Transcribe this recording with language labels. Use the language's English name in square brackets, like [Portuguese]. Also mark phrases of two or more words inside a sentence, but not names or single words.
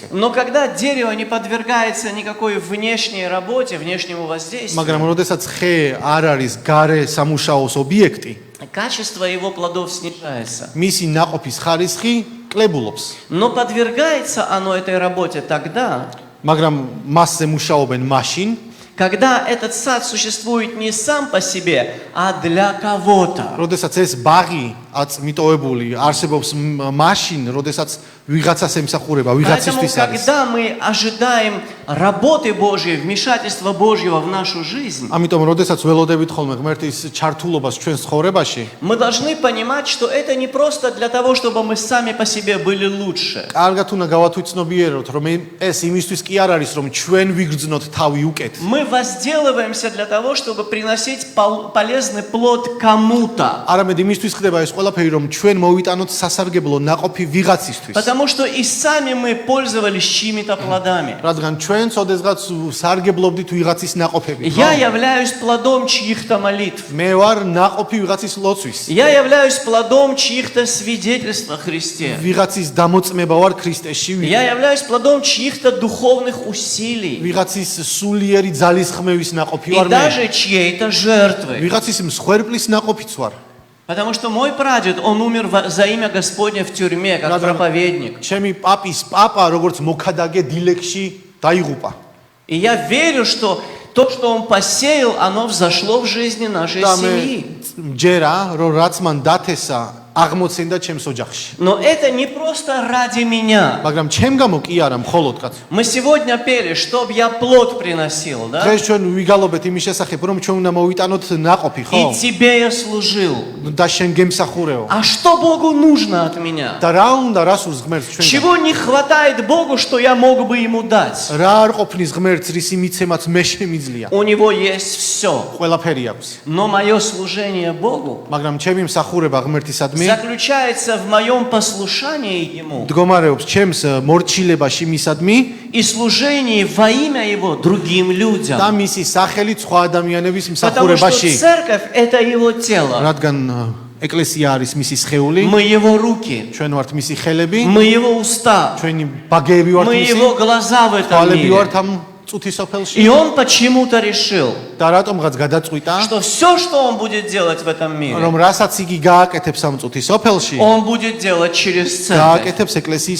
[Russian] Но когда дерево не подвергается никакой внешней работе, внешнему воздействию, [Georgian] მაგრამ როდესაც ხე არ არის გარე სამუშაოს ობიექტი, [Russian] качество его плодов снижается. [Georgian] მისი ნაყოფის ხარისხი კლებულობს. [Russian] Но подвергается оно этой работе тогда, [Georgian] მაგრამ მასზე მუშაობენ მაშინ, [Russian] когда этот сад существует не сам по себе, а для кого-то. [Georgian] როდესაც ეს ბაღი აწმიტოებული არსებობს მაშინ, როდესაც ვიღაცას ემსახურება, [Russian] Поэтому, [Georgian] ვიღაცისთვის არის. [Russian] когда мы ожидаем работы Божьей, вмешательства Божьего в нашу жизнь, [Georgian] ამიტომ როდესაც ველოდებით ხოლმე ღმერთის ჩართულობას ჩვენს ცხოვრებაში, [Russian] мы должны понимать, что это не просто для того, чтобы мы сами по себе были лучше. [Georgian] კარგად უნდა გავათვითცნობიეროთ, რომ ეს იმისთვის კი არ არის, რომ ჩვენ ვიგრძნოთ თავი უკეთ. [Russian] Мы возделываемся для того, чтобы приносить полезный плод кому-то. [Georgian] არამედ იმისთვის ხდება ეს ყველაფერი, რომ ჩვენ მოვიტანოთ სასარგებლო ნაყოფი ვიღაცისთვის. [Russian] Потому что и сами мы пользовались чьими-то плодами. [Georgian] რადგან ჩვენ წოდესღაც სარგებლობდით ვიღაცის ნაყოფებით. [Russian] Я являюсь плодом чьих-то молитв. [Georgian] მე ვარ ნაყოფი ვიღაცის ლოცვის. [Russian] Я являюсь плодом чьих-то свидетельств о Христе. [Georgian] ვიღაცის დამოწმება ვარ ქრისტეში. [Russian] Я являюсь плодом чьих-то духовных усилий. [Georgian] ვიღაცის სულიერი ძალისხმევის ნაყოფი [Russian] И [Georgian] ვარ მე. [Russian] даже чьей-то жертвы. [Georgian] ვიღაცის მსხვერპლის ნაყოფიც ვარ. [Russian] Потому что мой прадед, он умер за имя Господне в тюрьме, как проповедник. [Georgian] ჩემი პაპის პაპა როგორც მოქადაგე დილეგში დაიღუპა. [Russian] И я верю, что то, что он посеял, оно взошло в жизни нашей [Georgian] და მე [Russian] семьи. [Georgian] მჯერა, რომ რაც მან დათესა, აღმოცენდა ჩემს ოჯახში. [Russian] Но это не просто ради меня. [Georgian] მაგრამ ჩემ გამო კი არა, მხოლოდღაც. [Russian] Мы сегодня пели, чтоб я плод приносил, да? [Georgian] დღეს ჩვენ ვიგალობთ იმის შესახებ, რომ ჩვენ უნდა მოვიტანოთ ნაყოფი, ხო? [Russian] И тебе я служил. [Georgian] და შენ გემსახურეო. [Russian] А что Богу нужно от меня? [Georgian] და რა უნდა, რას ურს ღმერთს ჩვენ? [Russian] Чего не хватает Богу, что я мог бы ему дать? [Georgian] რა არ ყოფნის ღმერთს, რისი მიცემაც მე შემიძლია? [Russian] У него есть все. [Georgian] ყველაფერი აქვს. [Russian] Но мое служение Богу [Georgian] მაგრამ ჩემი მსახურება ღმერთისადმი [Russian] заключается в моем послушании Ему [Georgian] მდგომარეობს ჩემს მორჩილებაში მისადმი [Russian] и служении во имя Его другим людям. [Georgian] და მისი სახელით სხვა ადამიანების [Russian] Потому что [Georgian] მსახურებაში. [Russian] церковь – это Его тело. [Georgian] რადგან ეკლესია არის მისი სხეული, [Russian] Мы Его руки, [Georgian] ჩვენ ვართ მისი ხელები, [Russian] мы Его уста, [Georgian] ჩვენი ბაგეები ვართ [Russian] мы [Georgian] მისი, [Russian] Его глаза в этом [Georgian] თვალები [Russian] мире. [Georgian] ვართ ამ წუთის სოფელში. [Russian] И Он почему-то решил, [Georgian] და რატომღაც გადაწყვიტა, [Russian] что все, что Он будет делать в этом мире, [Georgian] რომ რასაც იგი გააკეთებს ამ წუთის სოფელში, [Russian] Он будет делать через церковь. [Georgian] გააკეთებს ეკლესიის